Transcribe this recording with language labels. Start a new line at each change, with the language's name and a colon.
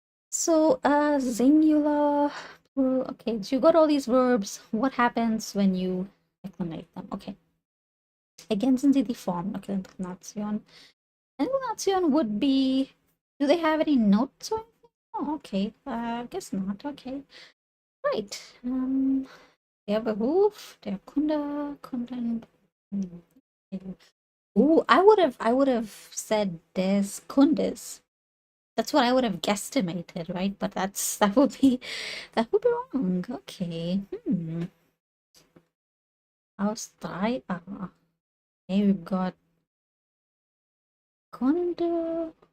English: So, singular, plural. Okay, so you got all these verbs. What happens when you declinate them?
German: Okay. Ergänzen Sie die Form. Okay, Intonation.
English: Intonation would be. Do they have any notes or anything? Oh, okay. I guess not. Okay. Right.
German: Der Beruf, der Kunde, Kunden.
English: Oh, I would have said
German: des Kundes.
English: That's what I would have guesstimated, right? But that would be wrong. Okay.
German: Aus drei A.
English: Okay, we've got Kunde.